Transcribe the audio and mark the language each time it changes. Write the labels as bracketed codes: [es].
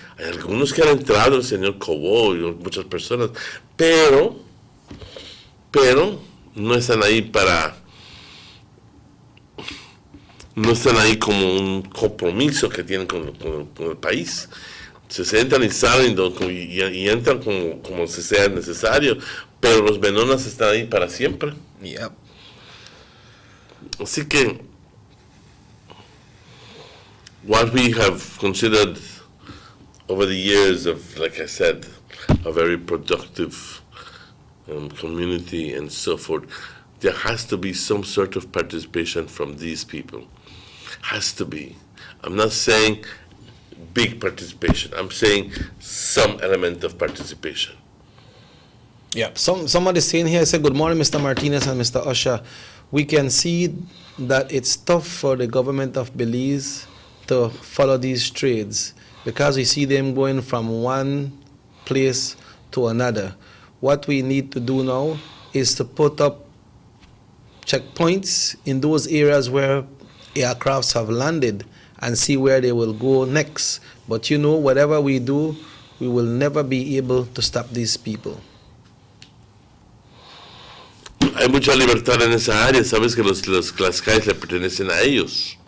[es] Hay algunos que han entrado, el señor Cobo y muchas personas, pero no están ahí no están ahí como un compromiso que tienen con el país. Se sentan y salen y entran como si sea necesario, pero los menonas están ahí para siempre. [en] Yep. [es] Así que [en] what we have considered over the years of, like I said, a very productive community and so forth, there has to be some sort of participation from these people. Has to be. I'm not saying big participation. I'm saying some element of participation. Yeah, somebody saying here, say, good morning, Mr. Martinez and Mr. Usher. We can see that it's tough for the government of Belize to follow these trades because we see them going from one place to another. What we need to do now is to put up checkpoints in those areas where aircrafts have landed and see where they will go next. But whatever we do, we will never be able to stop these people. [es] Hay mucha libertad en esa área. Sabes que las calles le pertenecen a ellos.